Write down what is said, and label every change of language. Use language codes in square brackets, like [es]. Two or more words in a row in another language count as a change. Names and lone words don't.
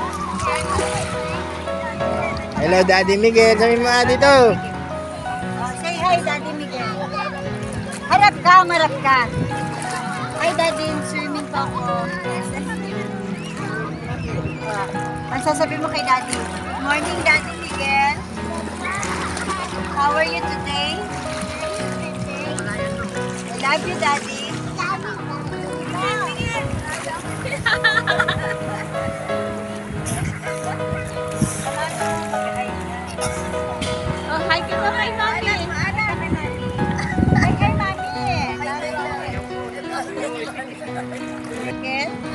[tl] Hello, Daddy Miguel. Sabi mo ah dito. [en] Say hi, Daddy Miguel. Harap ka. [tl] Hi, Daddy. Swimming pa ako. Ang sasabi mo kay Daddy? [en] Morning, Daddy Miguel. How are you today? I love you, Daddy. [tl] Oh, hi ka ba kay Mami? Hi, kay Mami. Miguel?